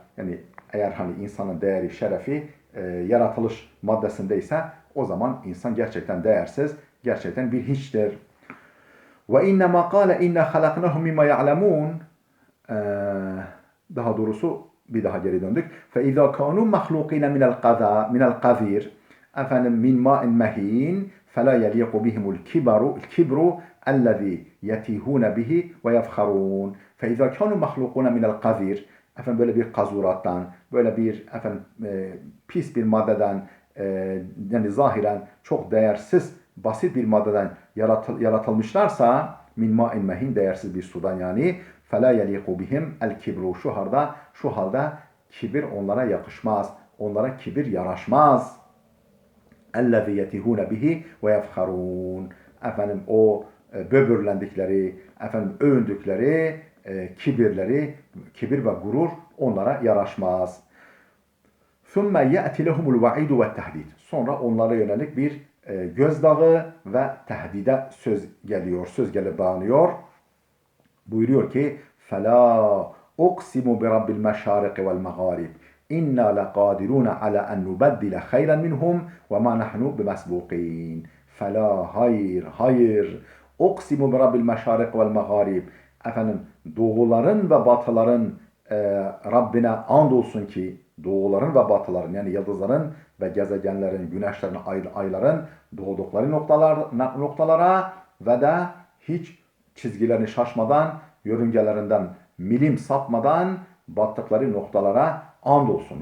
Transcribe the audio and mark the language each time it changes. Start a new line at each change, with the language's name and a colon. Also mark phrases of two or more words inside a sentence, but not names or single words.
Turkish: Yani eğer hani insanın değeri, şerefi yaratılış maddesindeyse o zaman insan gerçekten değersiz, gerçekten bir hiçtir.
Arabic: وإنما قال إنا خلقناهم مما يعلمون.
Turkish: Daha doğrusu bir daha geri döndük.
Arabic: فَاِذَا كَانُوا مَخْلُوقِينَ مِنَ الْقَذِيرِ مِنْ مَاءٍ مَه۪ينَ فَلَا يَلْيَقُ بِهِمُ الْكِبْرُ الَّذ۪ي يَتِيهُونَ بِهِ وَيَفْخَرُونَ فَاِذَا كَانُوا مَخْلُوقُونَ مِنَ الْقَذِيرِ
Turkish: böyle bir kazurattan, böyle bir pis bir maddeden, yani zahiren çok değersiz, basit bir maddeden yaratılmışlarsa,
Arabic: من ماء مهين,
Turkish: değersiz bir sudan yani,
Arabic: فَلَا يَلِيقُ بِهِمْ الْكِبْرُ
Turkish: şu halde kibir onlara yakışmaz. Onlara kibir yaraşmaz.
Arabic: اَلَّذِي يَتِهُونَ بِهِ وَيَفْخَرُونَ
Turkish: o böbürlendikleri, övündükleri kibir ve gurur onlara yaraşmaz.
Arabic: ثُمَّ يَأْتِ لَهُمُ الْوَعِيدُ وَالتَّهْدِيدُ
Turkish: Sonra onlara yönelik bir gözdağı ve tehdide söz gelip dağınıyor. Buyuruyor ki
Arabic: فَلَا اُقْسِمُ بِرَبِّ الْمَشَارِقِ وَالْمَغَارِبِ اِنَّا لَقَادِرُونَ عَلَى أَنْ نُبَدِّلَ خَيْرًا مِنْهُمْ وَمَا نَحْنُ بِمَسْبُوقِينَ فَلَا
Turkish: hayır
Arabic: اُقْسِمُ بِرَبِّ الْمَشَارِقِ وَالْمَغَارِبِ
Turkish: doğuların ve batıların Rabbine andolsun ki, doğuların ve batıların, yani yıldızların ve gezegenlerin, güneşlerin, ayların doğdukları noktalara ve de hiç çizgilerini şaşmadan, yörüngelerinden milim sapmadan battıkları noktalara andolsun.